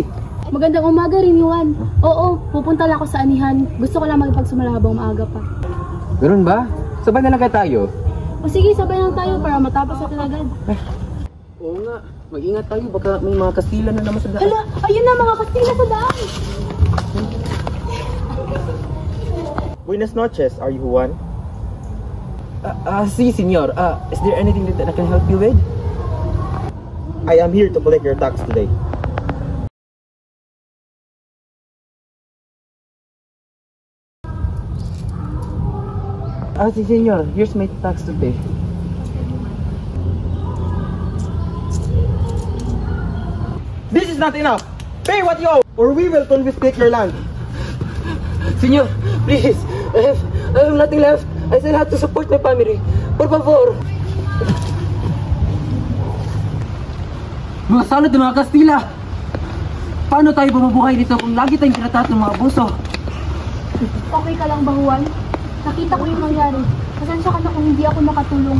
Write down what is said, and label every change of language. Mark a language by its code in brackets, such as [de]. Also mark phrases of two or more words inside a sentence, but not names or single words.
[tl] Magandang umaga rin, Juan. Oo, pupunta lang ako sa anihan. Gusto ko lang magpagsumala habang maaga pa. Ganun ba? Sabay na lang kayo tayo. O sige, sabay lang tayo para matapos natin agad. Oo nga. Mag-ingat tayo. Baka may mga Kastila na naman sa daan. Hala, ayun na mga Kastila sa daan! [es] Buenas noches, [en] are you Juan? [es] Si senyor. [en] Is there anything that I can help you with? I am here to collect your tax today. [es] Si senyor. [en] Here's my tax to pay. This is not enough! Pay what you owe, or we will confiscate your land. Senyor, please. I have nothing left. I still have to support my family. [es] Por favor. [tl] Mga salad ng mga Kastila. Paano tayo bumubuhay dito kung lagi tayong kinataat ng mga abuso? Okay ka lang ba, Juan? Nakita ko yung nangyari. Pasensya ka na kung hindi ako makatulong.